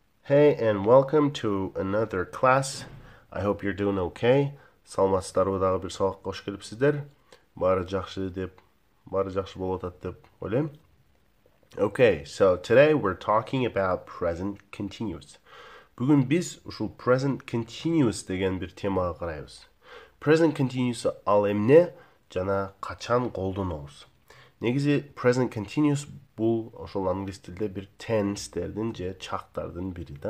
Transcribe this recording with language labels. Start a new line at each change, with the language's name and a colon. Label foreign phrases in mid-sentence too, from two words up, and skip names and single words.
English: Hey, and welcome to another class. I hope you're doing okay.
Kyrgyz: Саламатсыздарбы, дагы бир сабакка кош келипсиздер. Баары жакшы болуп атат деп ойлойм.
English: Okay, so today we're talking about present continuous.
Kyrgyz: Бүгүн биз ушул
English: present continuous
Kyrgyz: деген бир темага карайбыз.
English: Present continuous
Kyrgyz: ал эмне жана качан колдонобуз? Негизи
English: present continuous
Kyrgyz: бул ошол англис тилде бир tense'тердин же чактардын бири да.